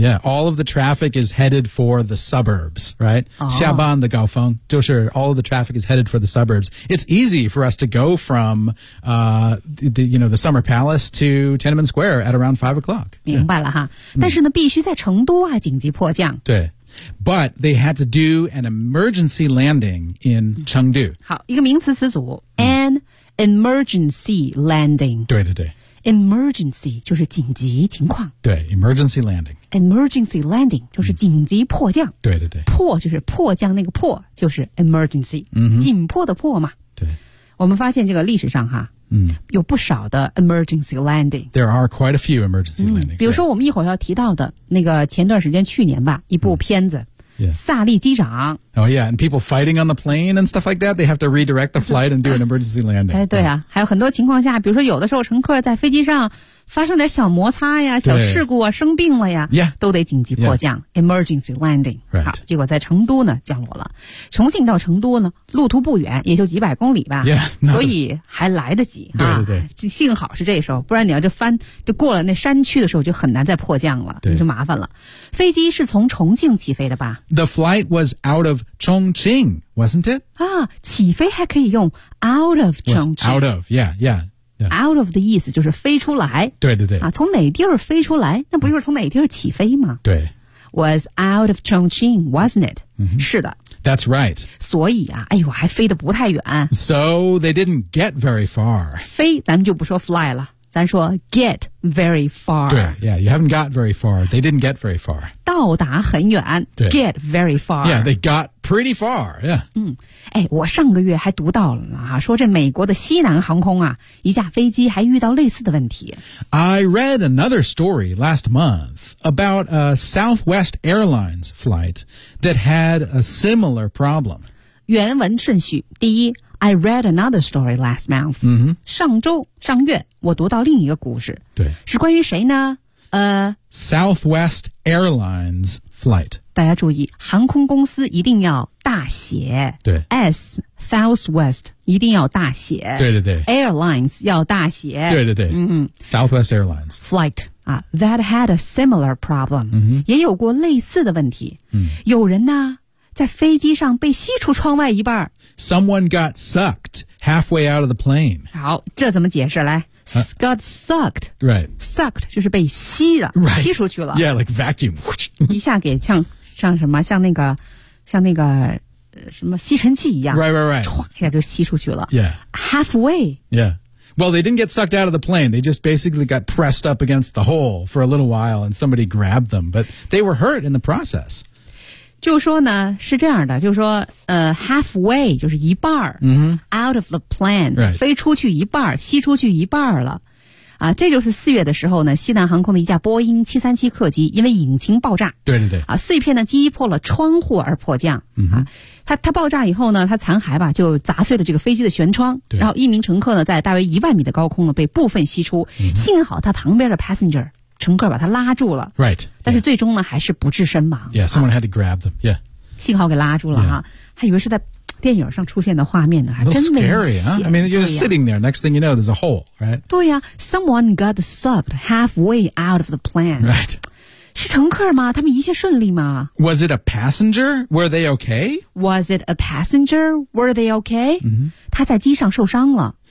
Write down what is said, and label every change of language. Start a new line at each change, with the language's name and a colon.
English: Yeah, all of the traffic is headed for the suburbs, right?、
Chinese: 哦、下班的高峰就是
English: all of the traffic is headed for the suburbs. It's easy for us to go from, the Summer Palace to Tiananmen Square at around 5 o'clock.
Chinese: 明白了哈。Yeah. 但是呢、嗯、必须在成都啊紧急迫降。对。
English: But they had to do an emergency landing in Chengdu.
Chinese: 好，一个名词词组 ，
English: an emergency landing.
Chinese: 对对对，emergency 就是紧急情况。
English: 对 ，emergency landing.
Chinese: Emergency landing 就是紧急迫降。嗯、对对对，迫就是迫降，那个迫就是 emergency，、嗯、紧迫的迫嘛。对，我们发现这个历史上哈。嗯、有不少的 emergency landing
English: There are quite a few emergency landings、
Chinese: 嗯、比如说我们一会儿要提到的那个前段时间去年吧一部片子、嗯
English: yeah.
Chinese: 萨利机长
English: Oh yeah, and people fighting on the plane and stuff like that They have to redirect the flight and do an emergency landing
Chinese: 哎，对啊、 oh. 还有很多情况下比如说有的时候乘客在飞机上发生点小摩擦呀小事故啊生病了呀、
English: yeah.
Chinese: 都得紧急迫降、yeah. emergency landing、
English: right.
Chinese: 好结果在成都呢降落了重庆到成都呢路途不远也就几百公里吧
English: yeah,
Chinese: 所以还来得及对对对、啊、幸好是这时候不然你要就翻就过了那山区的时候就很难再迫降了对就麻烦了飞机是从重庆起飞的吧
English: The flight was out of Chongqing wasn't it?
Chinese: 啊起飞还可以用 out of Chongqing
English: out of yeah yeahYeah.
Chinese: Out of 的意思就是飞出来对对对、啊、从哪地儿飞出来那不就是从哪地儿起飞吗对
English: Was out of Chongqing, wasn't it?、 Mm-hmm.
Chinese: 是的
English: That's right
Chinese: 所以啊哎呦还飞得不太远
English: So they didn't get very far
Chinese: 飞咱们就不说 fly 了咱说 get very far
English: 对 Yeah, you haven't got very far They didn't get very far
Chinese: 到达很远
English: Get very far Yeah, they got pretty far Yeah、
Chinese: 嗯哎，我上个月还读到了啊，说这美国的西南航空啊，一架飞机还遇到类似的问题。
English: I read another story last month about a Southwest Airlines flight that had a similar problem.
Chinese: 原文顺序，第一
English: I read another story last month.
Chinese: 上周上月我读到另一个故事。对。是关于谁呢？
English: Southwest Airlines flight.
Chinese: 大家注意，航空公司一定要大写。对。 S, Southwest, 一定要大写。对对对。 Airlines 要大写。对对对。Southwest Airlines.
English: Flight. That had a similar problem,、
Chinese: 也有过类似的问题。有人呢在飞机上被吸出窗外一半。
English: Someone got sucked halfway out of the plane.
Chinese: 好，这怎么解释来、got sucked.
English: Right.
Chinese: Sucked 就是被吸了、
English: right.
Chinese: 吸出去了。
English: Yeah, like vacuum.
Chinese: 一下给像什么像那个什么吸尘器一样。
English: Right, right, right.
Chinese: 唰一下就吸出去了。
English: Yeah. Halfway. Yeah. Well, they didn't get sucked out of the plane. They just basically got pressed up against the hole for a little while and somebody grabbed them. But they were hurt in the process.
Chinese: 就说呢是这样的就说halfway, 就是一半、out of the plane,、
English: right.
Chinese: 飞出去一半吸出去一半了。啊、这就是四月的时候呢西南航空的一架波音737客机因为引擎爆炸。对对对。啊、碎片呢击破了窗户而迫降。它爆炸以后呢它残骸吧就砸碎了这个飞机的舷窗。对。然后一名乘客呢在大约1万米的高空呢被部分吸出。幸好他旁边的 passenger, 乘客把他拉住了。
English: Right.
Chinese: 但是最终呢、还是不治身亡。
English: Yeah, someone had to grab them. Yeah.
Chinese: 幸好给拉住了、还以为是在电影上出现的画面呢，还真危险。
English: I mean, you're just sitting there. Next thing you know, there's a hole, right? 对呀、someone got sucked halfway out of the plane. Right.
Chinese: 是乘客吗？他们一切顺利吗
English: ？Was it a passenger? Were they okay? Was it a passenger? Were they okay?
Chinese: 他在机上受伤了。